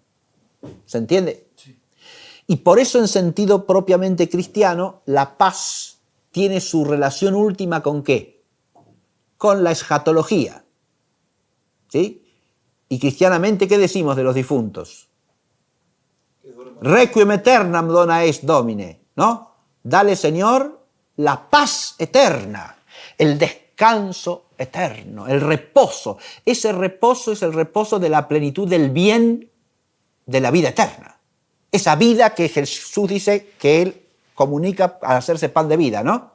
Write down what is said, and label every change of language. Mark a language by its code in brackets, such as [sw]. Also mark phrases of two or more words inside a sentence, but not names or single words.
[es] ¿Se entiende? Sí. Y por eso en sentido propiamente cristiano, la paz tiene su relación última ¿con qué? Con la escatología. ¿Sí? Y cristianamente, ¿qué decimos de los difuntos? [la] Requiem aeternam dona est Domine, [es] ¿no? Dale, Señor, la paz eterna, el descanso eterno, el reposo. Ese reposo es el reposo de la plenitud del bien de la vida eterna. Esa vida que Jesús dice que Él comunica al hacerse pan de vida, ¿no?